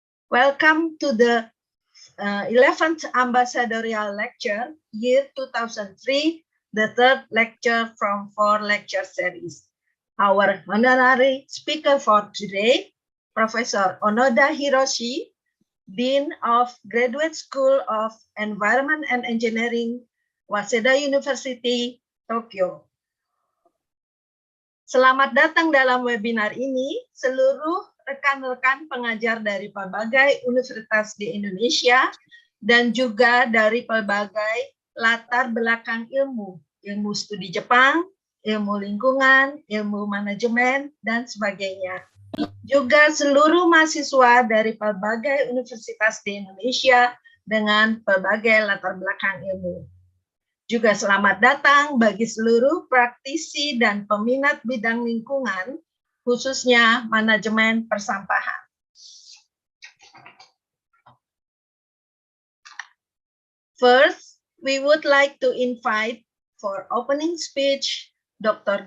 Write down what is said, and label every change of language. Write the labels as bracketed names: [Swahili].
[English] Welcome to the 11th Ambassadorial Lecture, year 2003, the third lecture from 4 lecture series. Our honorary speaker for today, Professor Onoda Hiroshi, Dean of Graduate School of Environment and Engineering, Waseda University, Tokyo. [Indonesian] Selamat datang dalam webinar ini, seluruh rekan-rekan pengajar dari berbagai universitas di Indonesia dan juga dari berbagai latar belakang ilmu studi Jepang, ilmu lingkungan, ilmu manajemen, dan sebagainya. Juga seluruh mahasiswa dari berbagai universitas di Indonesia dengan berbagai latar belakang ilmu. Juga selamat datang bagi seluruh praktisi dan peminat bidang lingkungan, khususnya manajemen persampahan. [English] First, we would like to invite for opening speech Dr.